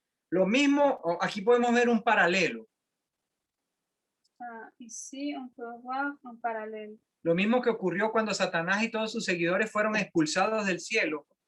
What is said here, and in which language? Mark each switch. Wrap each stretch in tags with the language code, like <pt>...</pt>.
<es>Lo mismo, aquí podemos ver un paralelo.</es> <fr>Ici, on peut voir un parallèle.</fr> <es>Lo mismo que ocurrió cuando Satanás y todos sus seguidores fueron expulsados del cielo.</es>